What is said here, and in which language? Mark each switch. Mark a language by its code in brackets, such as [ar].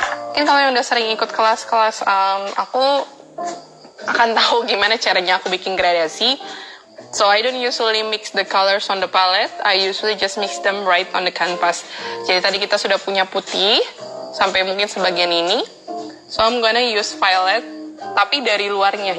[id] Mungkin kalau yang udah sering ikut kelas-kelas aku akan tahu gimana caranya aku bikin gradasi. [en] So I don't usually mix the colors on the palette. I usually just mix them right on the canvas. [id] Jadi tadi kita sudah punya putih sampai mungkin sebagian ini. [en] So I'm gonna use violet, [id] tapi dari luarnya.